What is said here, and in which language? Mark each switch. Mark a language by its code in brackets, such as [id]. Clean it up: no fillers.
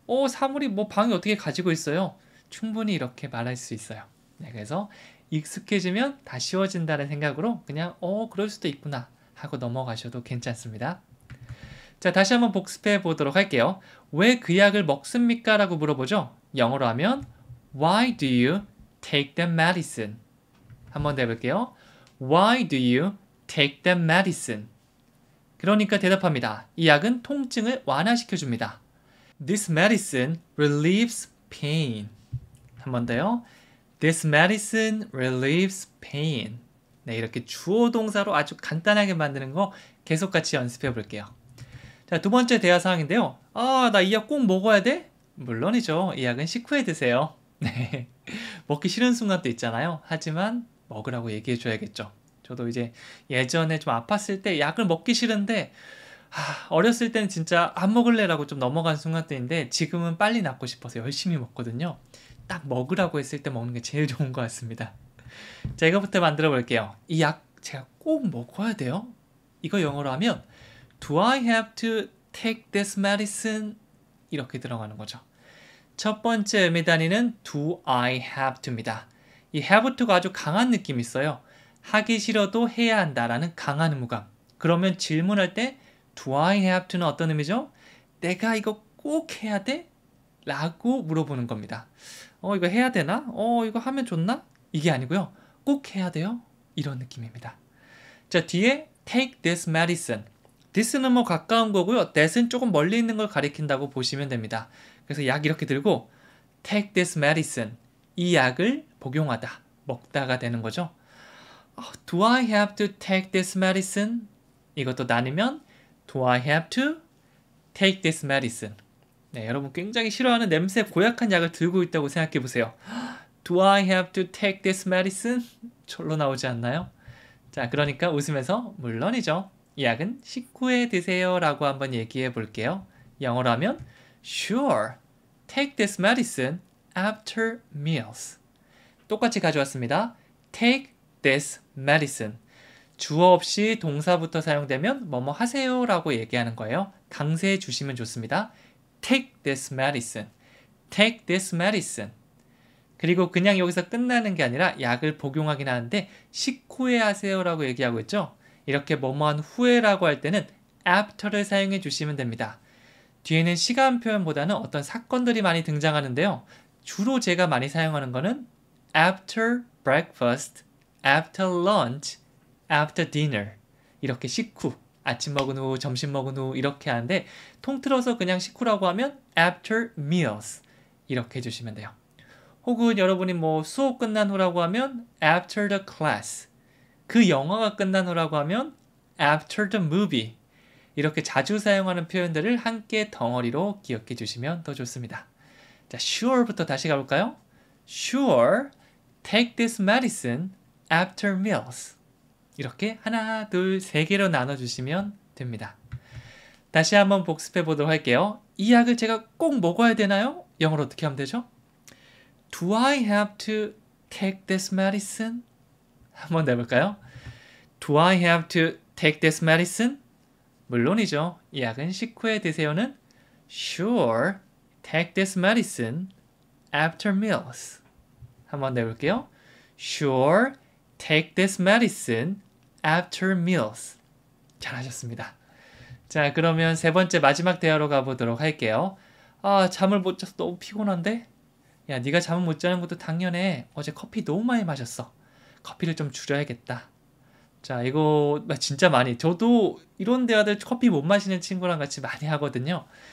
[ko] 사물이 방이 어떻게 가지고 있어요? 충분히 이렇게 말할 수 있어요. 그래서 익숙해지면 다 쉬워진다는 생각으로 그냥 그럴 수도 있구나 하고 넘어가셔도 괜찮습니다. 자, 다시 한번 복습해 보도록 할게요. 왜 그 약을 먹습니까? 라고 물어보죠. 영어로 하면 [en] Why do you take that medicine? [ko] 한번 더 해볼게요. [en] Why do you take that medicine? [ko] 그러니까 대답합니다. 이 약은 통증을 완화시켜줍니다. [en] This medicine relieves pain. [ko] 한 번 더요. [en] This medicine relieves pain. [ko] 네, 이렇게 주어 동사로 아주 간단하게 만드는 거 계속 같이 연습해 볼게요. 자, 두 번째 대화 상황인데요. 아, 나 이 약 꼭 먹어야 돼? 물론이죠. 이 약은 식후에 드세요. 네. 먹기 싫은 순간도 있잖아요. 하지만 먹으라고 얘기해 줘야겠죠. 저도 이제 예전에 좀 아팠을 때 약을 먹기 싫은데 어렸을 때는 진짜 안 먹을래라고 좀 넘어간 순간대인데 지금은 빨리 낫고 싶어서 열심히 먹거든요. 딱 먹으라고 했을 때 먹는 게 제일 좋은 것 같습니다. 자, 이거부터 만들어 볼게요. 이 약 제가 꼭 먹어야 돼요? 이거 영어로 하면 [en] Do I have to take this medicine? [ko] 이렇게 들어가는 거죠. 첫 번째 의미 단위는 [en] Do I have to [ko] 입니다. 이 have to가 아주 강한 느낌이 있어요. 하기 싫어도 해야 한다라는 강한 의무감. 그러면 질문할 때 [en] Do I have to [ko] 는 어떤 의미죠? 내가 이거 꼭 해야 돼? 라고 물어보는 겁니다. 이거 해야 되나? 이거 하면 좋나? 이게 아니고요. 꼭 해야 돼요? 이런 느낌입니다. 자, 뒤에 [en] take this medicine. [ko] this는 뭐 가까운 거고요. that은 조금 멀리 있는 걸 가리킨다고 보시면 됩니다. 그래서 약 이렇게 들고 [en] take this medicine. [ko] 이 약을 복용하다, 먹다가 되는 거죠. [en] Do I have to take this medicine? [ko] 이것도 나누면 [en] Do I have to take this medicine? [ko] 네, 여러분 굉장히 싫어하는 냄새 고약한 약을 들고 있다고 생각해 보세요. [en] Do I have to take this medicine? [ko] 절로 나오지 않나요? 자, 그러니까 웃으면서 물론이죠. 이 약은 식후에 드세요 라고 한번 얘기해 볼게요. 영어로 하면 [en] Sure, take this medicine after meals. [ko] 똑같이 가져왔습니다. [en] Take this medicine. [ko] 주어 없이 동사부터 사용되면 뭐뭐 하세요 라고 얘기하는 거예요. 강세해 주시면 좋습니다. [en] Take this medicine. Take this medicine. [ko] 그리고 그냥 여기서 끝나는 게 아니라 약을 복용하긴 하는데 식후에 하세요 라고 얘기하고 있죠. 이렇게 뭐뭐한 후에라고 할 때는 after를 사용해 주시면 됩니다. 뒤에는 시간 표현보다는 어떤 사건들이 많이 등장하는데요. 주로 제가 많이 사용하는 거는 [en] after breakfast, after lunch, after dinner. [ko] 이렇게 식후, 아침 먹은 후, 점심 먹은 후 이렇게 하는데 통틀어서 그냥 식후라고 하면 [en] after meals [ko] 이렇게 해주시면 돼요. 혹은 여러분이 뭐 수업 끝난 후라고 하면 [en] after the class, [ko] 그 영화가 끝난 후라고 하면 [en] after the movie. [ko] 이렇게 자주 사용하는 표현들을 함께 덩어리로 기억해 주시면 더 좋습니다. 자, sure부터 다시 가볼까요? [en] Sure, take this medicine after meals. [ko] 이렇게 하나, 둘, 세 개로 나눠주시면 됩니다. 다시 한번 복습해 보도록 할게요. 이 약을 제가 꼭 먹어야 되나요? 영어로 어떻게 하면 되죠? [en] Do I have to take this medicine? [ko] 한번 내볼까요? [en] Do I have to take this medicine? [ko] 물론이죠. 이 약은 식후에 드세요는 [en] Sure, take this medicine after meals. [ko] 한번 내볼게요. [en] Sure, take this medicine after meals. [ko] 잘하셨습니다. 자, 그러면 세 번째 마지막 대화로 가보도록 할게요. 잠을 못 자서 너무 피곤한데? 야, 네가 잠을 못 자는 것도 당연해. 어제 커피 너무 많이 마셨어. 커피를 좀 줄여야겠다. 자, 이거 진짜 많이, 저도 이런 대화들 커피 못 마시는 친구랑 같이 많이 하거든요.